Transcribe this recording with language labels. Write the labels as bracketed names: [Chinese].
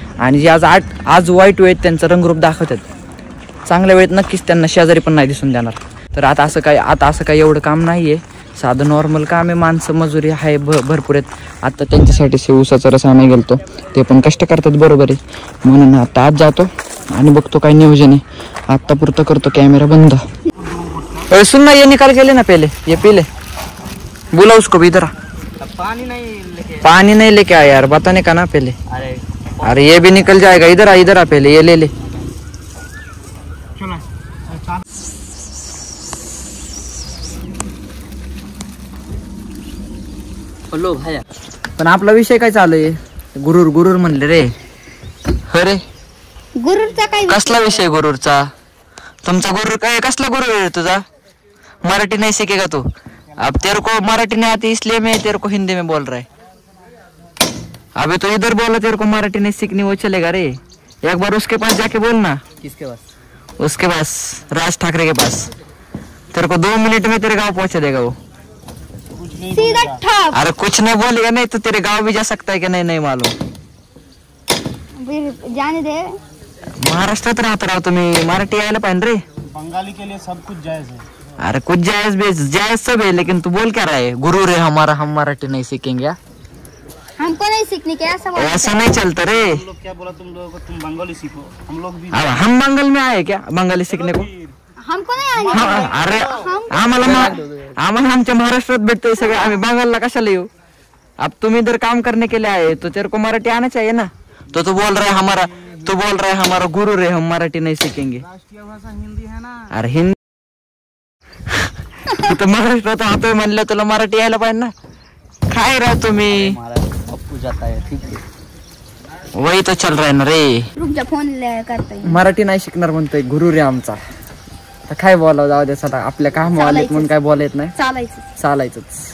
[Marathi] आणि जे आज वाईट वेळेत त्यांचं रंगरूप दाखवतात, चांगल्या वेळेत नक्कीच त्यांना शेजारी पण नाही दिसून देणार. तर आता असं काही एवढं काम नाही आहे, साधं नॉर्मल काम आहे. माणसं मजुरी आहे भरपूर आहेत. आता त्यांच्यासाठी ऊसाचा रस आणायला गेलतो, ते पण कष्ट करतात बरोबर आहे. म्हणून आता आज जातो आणि बघतो काय नियोजन आहे. आत्ता पुरतं करतो कॅमेरा बंद. [Hindi] सुन ना, ये निकाल के लेना पहले, ये पी ले, बुला उसको भी इधर. पानी नहीं लेके आया यार, बताने का ना पहले. अरे ये भी निकल जाएगा, इधर आ पहले, ये ले. [Marathi] हॅलो भाया, पण आपला विषय काय चालू आहे? गुरुर म्हणले रे. अरे गुरुचा काय कसला विषय गुरुरचा? तुमचा गुरु काय, कसला गुरु आहे तुझा? [Hindi] मराठी नहीं सीखेगा तू? अब तेरे को मराठी नहीं आती इसलिए मैं तेरे को हिंदी में बोल रहा है. अबे तो इधर बोला, तेरे को मराठी नहीं सीखनी वो चलेगा रे. एक बार उसके पास जाके बोलना. किसके पास? उसके पास, राज ठाकरे के पास. तेरे को 2 मिनट में तेरे गाँव पहुंचा देगा वो. सीधा ठाप. अरे कुछ नहीं बोलेगा नहीं तो तेरे गाँव भी जा सकता है कि नहीं मालूम. जाने दे. [Marathi] महाराष्ट्रात राहता तुम्ही, मराठी यायला पाहिजे रे. [Hindi] बंगाली के लिए सब कुछ जायज है. अरे कुछ जायज सब है, लेकिन तू बोल क्या रहा है? गुरु रे हमारा, हम मराठी नहीं सीखेंगे. हमको नहीं सीखने के ऐसा नहीं चलता रे. हम लोग क्या बोला तुम लोगों को, तुम बंगाली सीखो. हम लोग भी अब हम बंगाल में आए क्या बंगाली सीखने को? हमको नहीं आने. [Marathi] अरे आम्हाला आमच्या महाराष्ट्रात भेटतंय सगळं, आम्ही बंगालला कशाला येऊ? [Hindi] अब तुम इधर काम करने के लिए आए तो तेरे को मराठी आना चाहिए ना. तो तू बोल रहा है हमारा गुरु रे, हम मराठी नहीं सीखेंगे. राष्ट्रीय भाषा हिंदी है ना. [Marathi] अरे हिंदी तू तर महाराष्ट्रात राहतोय म्हणलं, तुला मराठी यायला पाहिजे ना. काय राह तुम्ही, [Hindi] पप्पू जाता है ठीक है. वही तो चल रहा है ना रे. रुक जा, फोन करता है. [Marathi] मराठी नाही शिकणार म्हणतोय गुरु रे आमचा. तर काय बोलावं, जाऊ दे चला, आपल्या काम आलेत म्हणून काय बोलायत नाही, चालायचंच.